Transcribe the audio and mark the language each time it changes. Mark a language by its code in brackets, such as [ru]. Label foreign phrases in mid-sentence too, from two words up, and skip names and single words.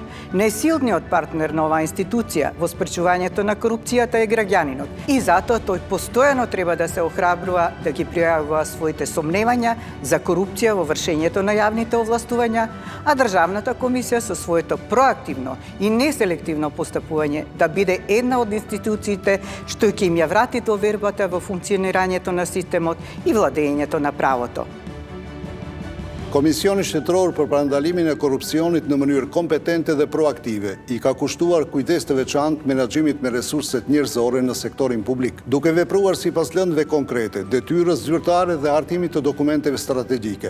[mk] Најсилниот партнер на оваа институција во спречувањето на корупцијата е граѓанинот и затоа тој постојано треба да се охрабрува да ги пријавува своите сомневања за корупција во вршењето на јавните овластувања, а Државната комисија со своето проактивно и неселективно постапување да биде една од институциите што ќе им ја врати довербата во функционирањето на системот и владењето на правото. [sq] Komisioni shtetëror për parandalimin e korrupsionit në mënyrë kompetente dhe proaktive i ka kushtuar kujdes të veçantë menaxhimit me resurset njerëzore në sektorin publik, duke vepruar sipas lëndëve konkrete, detyrës zyrtare dhe hartimit të dokumenteve strategjike.